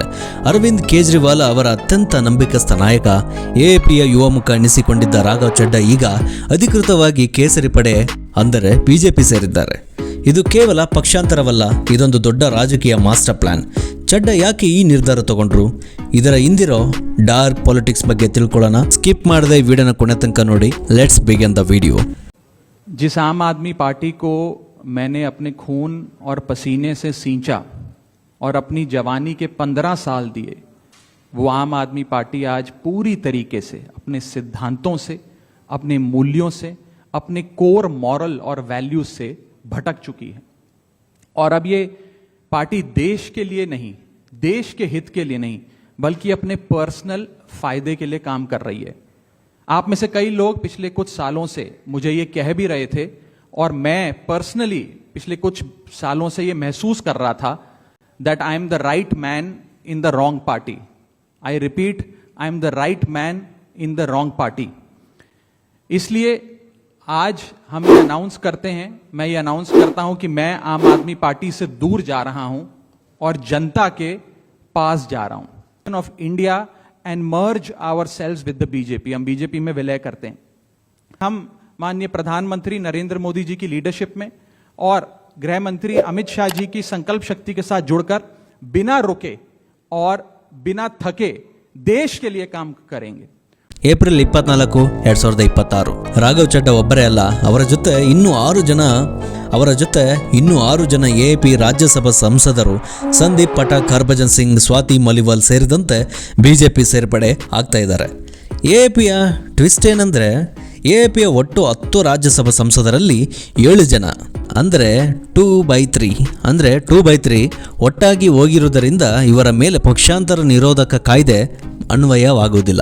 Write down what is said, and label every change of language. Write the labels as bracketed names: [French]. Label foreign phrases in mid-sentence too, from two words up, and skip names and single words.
[Kannada] ಅರವಿಂದ್ ಕೇಜ್ರಿವಾಲ್ ಅವರ ಅತ್ಯಂತ ನಂಬಿಕಸ್ಥ ನಾಯಕ, ಎಎಪಿಯ ಯುವ ಮುಖ ಎನಿಸಿಕೊಂಡಿದ್ದ ರಾಘವ್ ಚಡ್ಡಾ ಈಗ ಅಧಿಕೃತವಾಗಿ ಕೇಸರಿ ಪಡೆ ಅಂದರೆ ಬಿಜೆಪಿ ಸೇರಿದ್ದಾರೆ. ಇದು ಕೇವಲ ಪಕ್ಷಾಂತರವಲ್ಲ, ಇದೊಂದು ದೊಡ್ಡ ರಾಜಕೀಯ [English] master plan. [Kannada] ಚಡ್ಡಾ ಯಾಕೆ ಈ ನಿರ್ಧಾರ ತಗೊಂಡ್ರು, ಇದರ ಹಿಂದಿರೋ [English] dark politics [Kannada] ಬಗ್ಗೆ ತಿಳ್ಕೊಳ್ಳೋಣ. ಸ್ಕಿಪ್ ಮಾಡದೆ ವಿಡಿಯೋನ ಕೊನೆ ತನಕ ನೋಡಿ. [English] let's begin the video. [Hindi] जिस आम आदमी पार्टी को मैंने अपने खून और पसीने से सींचा और अपनी जवानी के 15 साल दिए, वो आम आदमी पार्टी आज पूरी तरीके से अपने सिद्धांतों से, अपने मूल्यों से, अपने [English] core moral [Hindi] और वैल्यूज से भटक चुकी है. और अब ये पार्टी देश के लिए नहीं, देश के हित के लिए नहीं, बल्कि अपने पर्सनल फायदे के लिए काम कर रही है. आप में से कई लोग पिछले कुछ सालों से मुझे ये कह भी रहे थे और मैं पर्सनली पिछले कुछ सालों से ये महसूस कर रहा था [English] that I am the right man in the wrong party. I repeat, I am the right man in the wrong party. [Hindi] इसलिए आज हम ये अनाउंस करते हैं, मैं ये अनाउंस करता हूं कि मैं आम आदमी पार्टी से दूर जा रहा हूं और जनता के पास जा रहा हूं. [English] of India and merge our selves with the BJP. [Hindi] हम बीजेपी में विलय करते हैं. हम माननीय प्रधानमंत्री नरेंद्र मोदी जी की लीडरशिप में और गृह मंत्री अमित शाह जी की संकल्प शक्ति के साथ जुड़कर बिना रुके और बिना थके देश के लिए काम करेंगे. [Kannada] ಏಪ್ರಿಲ್ 24, 2026. ರಾಘವ್ ಚಡ್ಡಾ ಒಬ್ಬರೇ ಅಲ್ಲ, ಅವರ ಜೊತೆ ಇನ್ನೂ 6 ಜನ ಎಎಪಿ ರಾಜ್ಯಸಭಾ ಸಂಸದರು ಸಂದೀಪ್ ಪಟಾಕ್, ಹರ್ಭಜನ್ ಸಿಂಗ್, ಸ್ವಾತಿ ಮಲಿವಾಲ್ ಸೇರಿದಂತೆ ಬಿಜೆಪಿ ಸೇರ್ಪಡೆ ಆಗ್ತಾ ಇದ್ದಾರೆ. ಎಎಪಿಯ ಟ್ವಿಸ್ಟ್ ಏನಂದರೆ, ಎಎಪಿಯ ಒಟ್ಟು 10 ರಾಜ್ಯಸಭಾ ಸಂಸದರಲ್ಲಿ 7 ಜನ ಅಂದರೆ 2/3 ಒಟ್ಟಾಗಿ ಹೋಗಿರುವುದರಿಂದ ಇವರ ಮೇಲೆ ಪಕ್ಷಾಂತರ ನಿರೋಧಕ ಕಾಯ್ದೆ ಅನ್ವಯವಾಗುವುದಿಲ್ಲ.